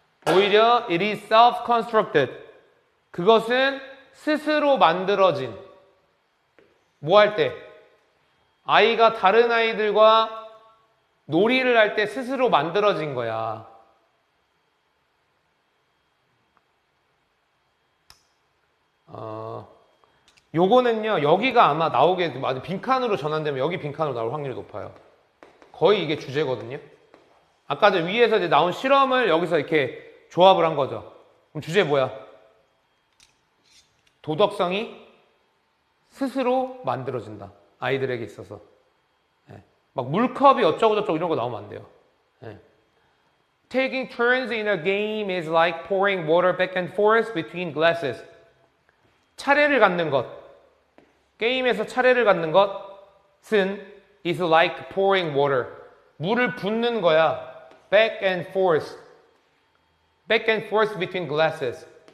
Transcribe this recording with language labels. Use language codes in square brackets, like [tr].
[ko] 오히려 [en] it is self-constructed. [ko] 그것은 스스로 만들어진. 뭐 할 때? 아이가 다른 아이들과 놀이를 할 때 스스로 만들어진 거야. 요거는요, 여기가 아마 나오게, 빈칸으로 전환되면 여기 빈칸으로 나올 확률이 높아요. 거의 이게 주제거든요. 아까 전 위에서 이제 나온 실험을 여기서 이렇게 조합을 한 거죠. 그럼 주제 뭐야? 도덕성이 스스로 만들어진다. 아이들에게 있어서. 네. 막 물컵이 어쩌고저쩌고 이런 거 나오면 안 돼요. 네. [en] Taking turns in a game is like pouring water back and forth between glasses. [ko] 차례를 갖는 것. 게임에서 차례를 갖는 것은 [en] is like pouring water. [ko] 물을 붓는 거야. [en] Back and forth. Back and forth between glasses.